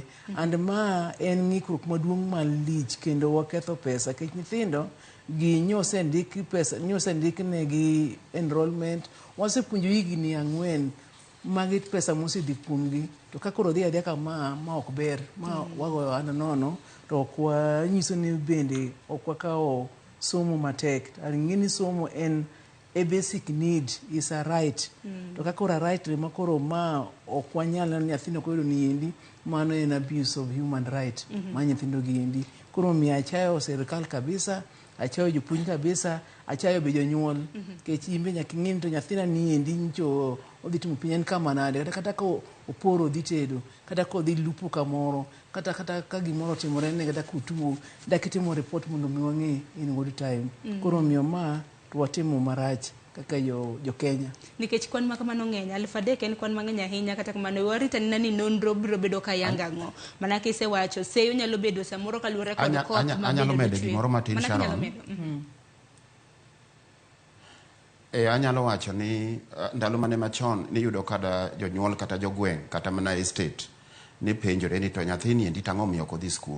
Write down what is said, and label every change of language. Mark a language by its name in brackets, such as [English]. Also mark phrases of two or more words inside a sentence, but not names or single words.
[Luo (Kenya and Tanzania)] And ma en ng'ikruok maduong' malich kendo waketho pesa kech nyithindo gi nyosendik pesa, nyosendik negi enrollment, wasepuonjo higni 4 magi pesa mosedhi kuomgi. To ka koro dhi adhiya kama ma ok ber, ma wagoyo ano nono to ok wanyiso ni bende ok wakawo somo matek. Ng'e ni somo en [English] a basic need, is a right. [Luo (Kenya and Tanzania)] To ka koro right ma koro ma ok wanyal ni nyathino koyudo ni endi, mano en [English] abuse of human right [Luo (Kenya and Tanzania)] ma nyithindo gi endi. Koro mi achayo sirikal kabisa, achayo jopuonj kabisa, achayo be jonyuol. Kech imbe nyaka ing'e to nyathina ni endi ncho odhi timo penj en kama nade, kata ko oporo odhi tedo, kata ko odhi lupo kamoro, kata ka gimoro timore ne kata kutuo, dak itimo report mondo mi wang'e [English] in good time. [Luo (Kenya and Tanzania)] Koro miyo ma to watimo marach kaka jo Kenya. Nikech kwan makamano ng'eny, 3,000 en kwan mang'eny ahinya, kata kamano warita ni nonro biro bedo ka yanga ng'o. Mana kisewacho seyo nyalo bedo samoro kaluwore kod koth ma anyalo medo gimoro matin Sharon. Anyalo wacho ni ndalo mane machon ni yudo kada jonyuol kata jogweng' kata mana estate ni penjore ni to nyathini endi tang'o miyo ok odhi skul.